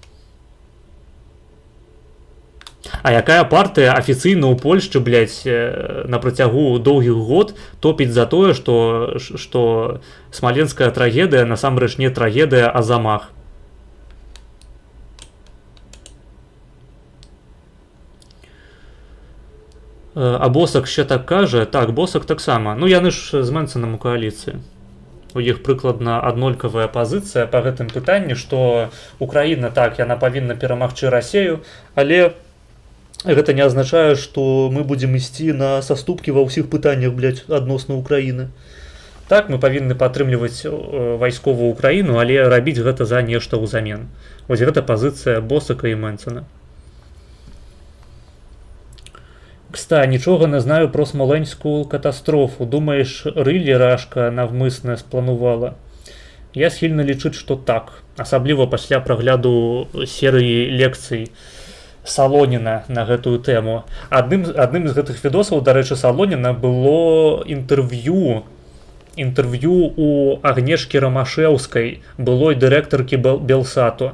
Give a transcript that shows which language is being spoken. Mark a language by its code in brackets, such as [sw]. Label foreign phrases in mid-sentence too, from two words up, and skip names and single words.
[be] А якая партыя афіцыйна ў Польшчы, блядь, на працягу доўгіх год топіць за тое, што смаленская трагедыя насамрэч не трагедыя, а замах. [uk] А Босак ще так каже? [be] Так, Босак таксама. Ну, яны ж з Мэнсанам у кааліцыі. У іх прыкладна аднолькавая пазіцыя па гэтым пытанні, што Украіна, так, яна павінна перамагчы Расею, але гэта не азначае, што мы будзем ісці на саступкі ва ўсіх пытаннях, блядь, адносна Украіны. Так, мы павінны падтрымліваць вайсковую Украіну, але рабіць гэта за нешта ўзамен. Вось гэта пазіцыя Босака і Мэнсана. [uk] Кста, нічога не знаю про смоленську катастрофу. Думаєш, рилі Рашка навмисне спланувала? [be] Я схильна лічыць, што так. Асабліва пасля прагляду серыі лекцый Салоніна на гэтую тэму. Адным з гэтых відосаў, дарэчы, Салоніна было інтэрв'ю у Агнешкі Рамашэўскай, былой дырэктаркі Белсату.